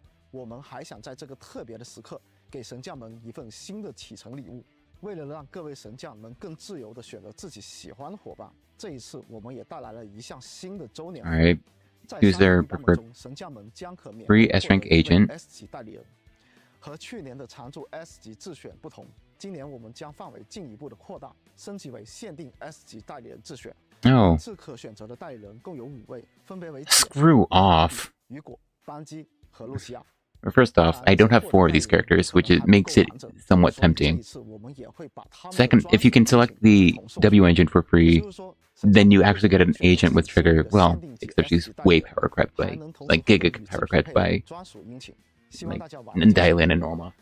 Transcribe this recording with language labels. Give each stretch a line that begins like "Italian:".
Chinese: 我们还想在这个特别的时刻，给神将们一份新的启程礼物。为了让各位神将能更自由地选择自己喜欢的伙伴，这一次我们也带来了一项新的周年。
English: Alright, choose their preferred free S rank agent.
Chinese: S 级代理人。和去年的常驻 S 级自选不同，今年我们将范围进一步的扩大，升级为限定 S 级代理人自选。
English: Oh.
Chinese: 次可选择的代理人共有5位，分别为
English: Screw off.
Chinese: 雨果、班基和露西亚。
English: First off, I don't have 4 of these characters, which makes it somewhat tempting. Second, if you can select the W engine for free, then you actually get an agent with trigger, well, except she's way power crept by, like Giga power crept by, like, Dylan and Norma.